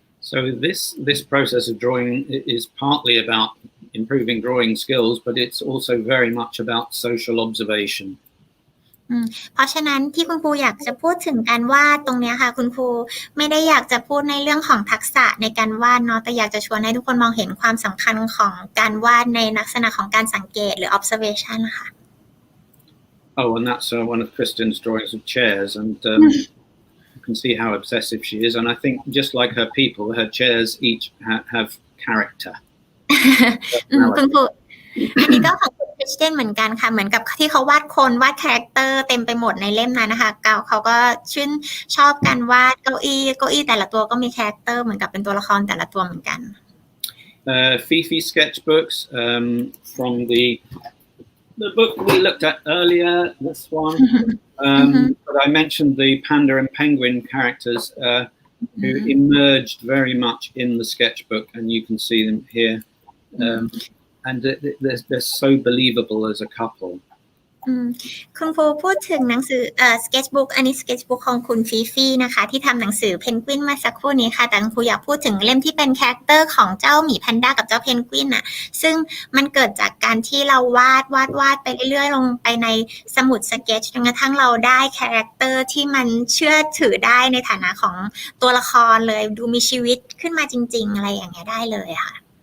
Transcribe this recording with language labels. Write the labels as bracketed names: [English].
[English] So this process of drawing is partly about improving drawing skills, but it's also very much about social observation. [Thai] เพราะฉะนั้นที่คุณครูอยากจะพูดถึงการวาดตรงนี้ค่ะคุณครูไม่ได้อยากจะพูดในเรื่องของทักษะในการวาดเนาะแต่อยากจะชวนให้ทุกคนมองเห็นความสำคัญของการวาดในลักษณะของการสังเกตหรือ observation ค่ะ [English] Oh, and that's one of Kristin's drawings of chairs, and you can see how obsessive she is. And I think just like her people, her chairs each have character. [Thai] คุณครูอันนี้ก็ของคุณคริสเตียนเหมือนกันค่ะเหมือนกับที่เขาวาดคนวาดคาแรคเตอร์เต็มไปหมดในเล่มนั้นนะคะเขาก็ชื่นชอบการวาดเก้าอี้แต่ละตัวก็มีคาแรคเตอร์เหมือนกับเป็นตัวละครแต่ละตัวเหมือนกัน [English] Fifi sketchbooks from the book we looked at earlier, this one. But I mentioned the Panda and Penguin characters who emerged very much in the sketchbook, and you can see them here. And they're so believable as a couple. [Thai] คุณครูพูดถึงหนังสือสเก็ตช์บุ๊กอันนี้สเก็ตช์บุ๊กของคุณฟีฟี่นะคะที่ทำหนังสือเพนกวินมาสักครู่นี้ค่ะแต่คุณครูอยากพูดถึงเล่มที่เป็นคาแรคเตอร์ของเจ้าหมีแพนด้ากับเจ้าเพนกวินน่ะซึ่งมันเกิดจากการที่เราวาดไปเรื่อยๆลงไปในสมุดสเก็ตช์จนกระทั่งเราได้คาแรคเตอร์ที่มันเชื่อถือได้ในฐานะของตัวละครเลยดูมีชีวิตขึ้นมาจริงๆอะไรอย่างเงี้ยได้เลยค่ะ